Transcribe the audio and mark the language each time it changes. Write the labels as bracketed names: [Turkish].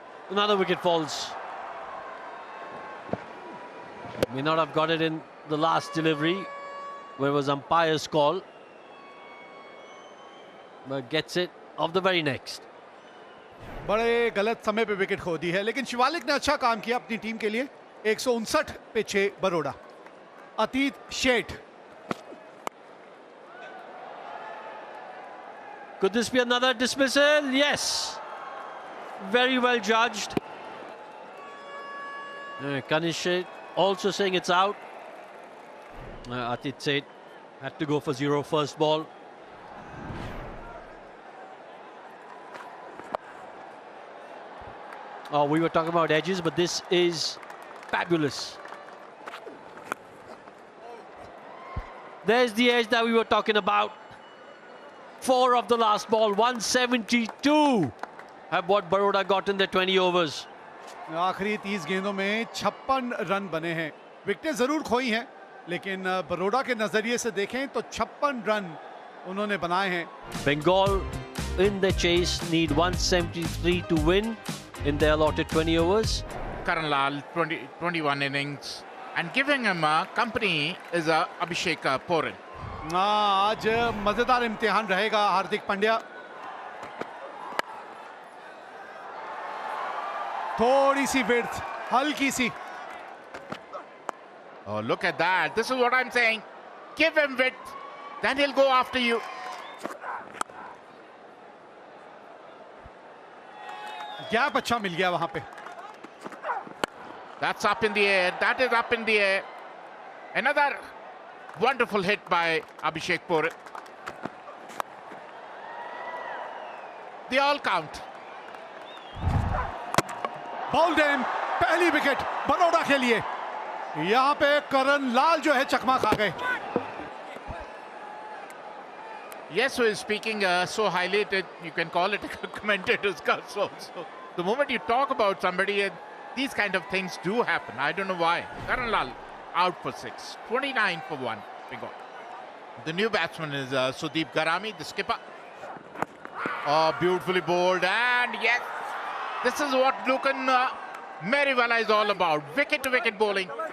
[English] Another wicket falls. May not have got it in the last delivery, where it was umpire's call, but gets it off the very next. [Hindi] बड़े गलत समय पे wicket खो दी है, लेकिन शिवालिक ने अच्छा काम किया अपनी टीम के लिए. 159 पे 6 बरोड़ा. अतीत Sheth. [English] Could this be another dismissal? Yes. Very well judged. Kanish also saying it's out. Atit Seth had to go for 0 first ball. Oh, we were talking about edges, but this is fabulous. There's the edge that we were talking about. 4 of the last ball, 172 have what Baroda got in their 20 overs. [Hindi] आखिरी 30 गेंदों में 56 run बने हैं. विकेटें जरूर खोई हैं, लेकिन बरोड़ा के नजरिए से देखें तो 56 रन उन्होंने बनाए हैं. [English] Bengal in the chase need 173 to win in their allotted 20 overs. Karan Lal, 21 innings. And giving him company is Abhishek Porin. [Hindi] आज मजेदार इम्तिहान रहेगा हार्दिक पांड्या. थोड़ी सी विड्थ, हल्की सी. [English] Oh, look at that. This is what I'm saying. Give him width, then he'll go after you. [Hindi] Gap अच्छा मिल गया वहां पे. [English] That's up in the air. That is up in the air. Another wonderful hit by Abhishek Porin. They all count. [Hindi] बोल्डेन पहली wicket Baroda के लिए. यहां पे करण लाल जो है चकमा खा गए. [English] Yes, who is speaking so highly that you can call it a commentator's curse also. The moment you talk about somebody, these kind of things do happen. I don't know why. Karan Lal out for 6, 29 for 1. Bengal. The new batsman is Sudeep Garami, the skipper. Oh, beautifully bowled, and yes, this is what Lucan Meriwala is all about. Wicket-to-wicket bowling.